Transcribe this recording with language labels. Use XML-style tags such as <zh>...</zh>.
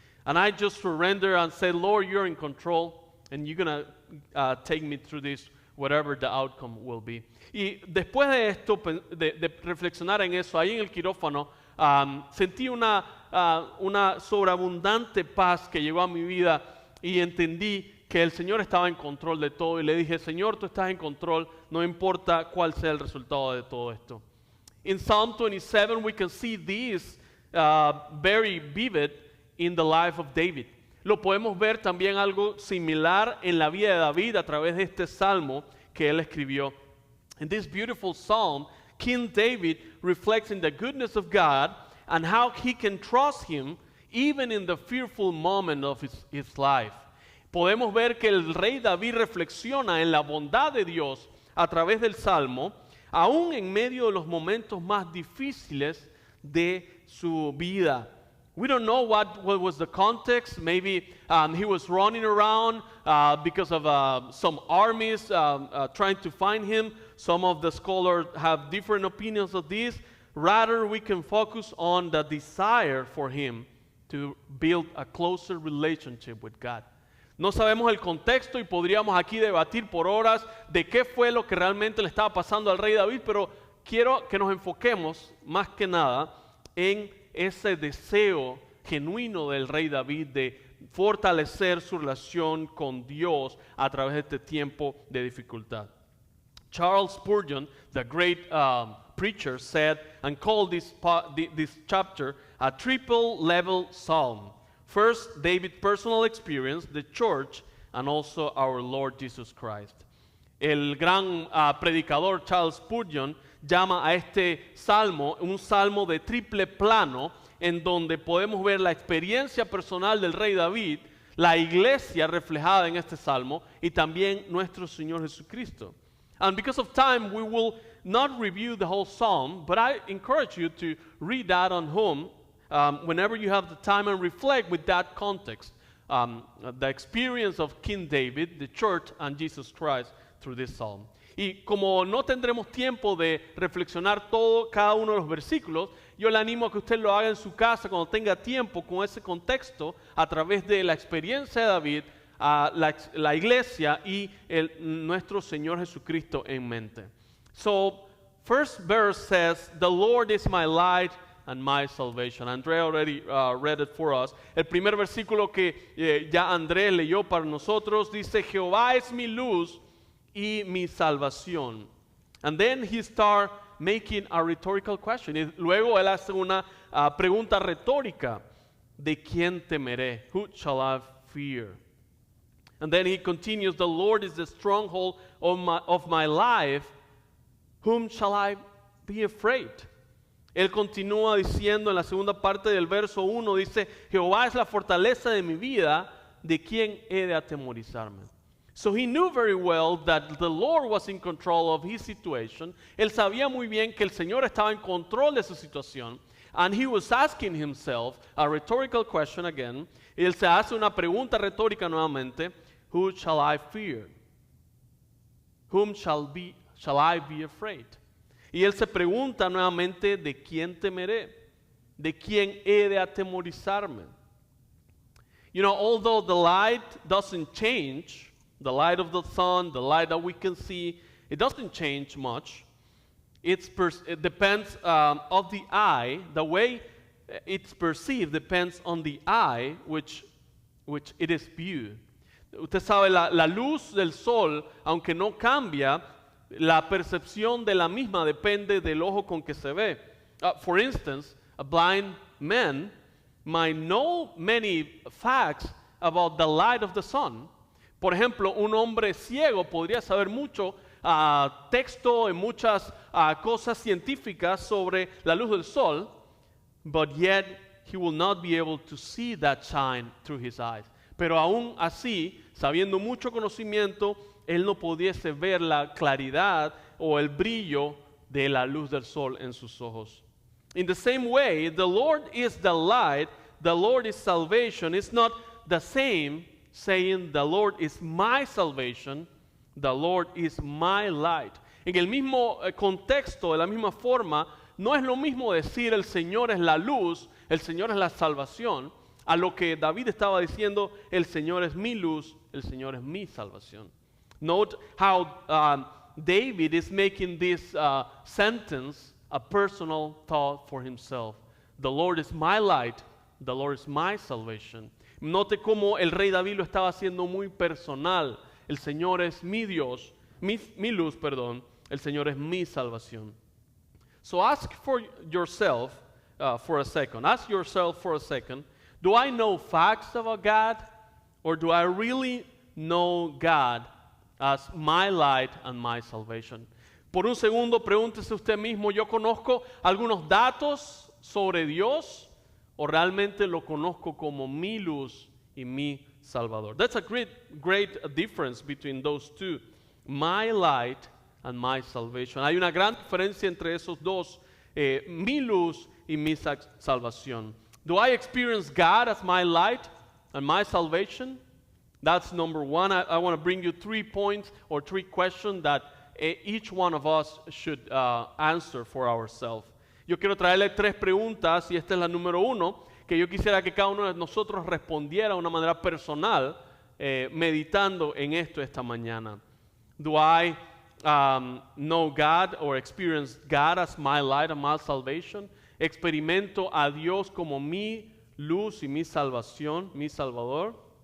<en>And I just surrender and say, Lord, you're in control, and you're going to take me through this, whatever the outcome will be.</en> <es>Y después de esto, de reflexionar en eso, ahí en el quirófano, sentí una sobreabundante paz que llegó a mi vida y entendí que el Señor estaba en control de todo. Y le dije, Señor, tú estás en control, no importa cuál sea el resultado de todo esto.</es> <en>In Psalm 27, we can see this very vivid in the life of David.</en> <es>Lo podemos ver también algo similar en la vida de David a través de este salmo que él escribió.</es> <en>In this beautiful psalm, King David reflects in the goodness of God and how he can trust him even in the fearful moment of his life.</en> <es>Podemos ver que el rey David reflexiona en la bondad de Dios a través del salmo, aún en medio de los momentos más difíciles de su vida.</es> <en>We don't know what was the context. Maybe he was running around because of some armies trying to find him. Some of the scholars have different opinions of this. Rather, we can focus on the desire for him to build a closer relationship with God.</en> <es>No sabemos el contexto y podríamos aquí debatir por horas de qué fue lo que realmente le estaba pasando al rey David, pero quiero que nos enfoquemos más que nada en ese deseo genuino del rey David de fortalecer su relación con Dios a través de este tiempo de dificultad.</es> <en>Charles Spurgeon, the great preacher, said and called this chapter a triple level psalm. First, David's personal experience, the church, and also our Lord Jesus Christ.</en> <es>El gran predicador Charles Spurgeon llama a este salmo un salmo de triple plano, en donde podemos ver la experiencia personal del rey David, la iglesia reflejada en este salmo y también nuestro Señor Jesucristo.</es> <en>And because of time, we will not review the whole psalm, but I encourage you to read that on home whenever you have the time and reflect with that context, the experience of King David, the church, and Jesus Christ through this psalm.</en> <es>Y como no tendremos tiempo de reflexionar cada uno de los versículos, yo le animo a que usted lo haga en su casa cuando tenga tiempo con ese contexto a través de la experiencia de David, la iglesia y nuestro Señor Jesucristo en mente.</es> <en>So, first verse says, "The Lord is my light and my salvation." André already read it for us.</en> <es>El primer versículo que ya Andrés leyó para nosotros dice, Jehová es mi luz y mi salvación.</es> <en>And then he starts making a rhetorical question.</en> <es>Y luego él hace una pregunta retórica. ¿De quién temeré?</es> <en>Who shall I fear? And then he continues, the Lord is the stronghold of my life. Whom shall I be afraid?</en> <es>Él continúa diciendo en la segunda parte del verso 1, dice, Jehová es la fortaleza de mi vida, ¿de quién he de atemorizarme?</es> <en>So he knew very well that the Lord was in control of his situation.</en> <es>Él sabía muy bien que el Señor estaba en control de su situación.</es> <en>And he was asking himself a rhetorical question again.</en> <es>Él se hace una pregunta retórica nuevamente.</es> <en>Who shall I fear? Whom shall I be afraid?</en> <es>Y él se pregunta nuevamente, ¿de quién temeré? ¿De quién he de atemorizarme?</es> <en>You know, although the light doesn't change, the light of the sun, the light that we can see, it doesn't change much. It depends of the eye. The way it's perceived depends on the eye which it is viewed.</en> <es>Usted sabe, la luz del sol, aunque no cambia, la percepción de la misma depende del ojo con que se ve.</es> <en>For instance, a blind man might know many facts about the light of the sun.</en> <es>Por ejemplo, un hombre ciego podría saber mucho texto y muchas cosas científicas sobre la luz del sol,</es> <en>but yet he will not be able to see that shine through his eyes.</en> <es>Pero aún así, sabiendo mucho conocimiento, él no pudiese ver la claridad o el brillo de la luz del sol en sus ojos.</es> <en>In the same way, the Lord is the light, the Lord is salvation. It's not the same saying the Lord is my salvation, the Lord is my light.</en> <es>En el mismo contexto, de la misma forma, no es lo mismo decir el Señor es la luz, el Señor es la salvación, a lo que David estaba diciendo, el Señor es mi luz, el Señor es mi salvación.</es> <en>Note how David is making this sentence a personal thought for himself. The Lord is my light, the Lord is my salvation.</en> <es>Note cómo el rey David lo estaba haciendo muy personal. El Señor es mi Dios, mi luz, perdón. El Señor es mi salvación.</es> <en>So ask for yourself for a second. Ask yourself for a second. Do I know facts about God? Or do I really know God as my light and my salvation?</en> <es>Por un segundo, pregúntese usted mismo, ¿yo conozco algunos datos sobre Dios? ¿O realmente lo conozco como mi luz y mi Salvador?</es> <en>That's a great difference between those two. My light and my salvation.</en> <es>Hay una gran diferencia entre esos dos, mi luz y mi salvación.</es> <en>Do I experience God as my light and my salvation? That's number one. I want to bring you 3 points or 3 questions that each one of us should answer for ourselves.</en> <es>Yo quiero traerle 3 preguntas y esta es la número 1, que yo quisiera que cada uno de nosotros respondiera de una manera personal, meditando en esto esta mañana.</es> <en>Do I know God or experience God as my light and my salvation?</en> <es>¿Experimento a Dios como mi luz y mi salvación, mi Salvador?</es>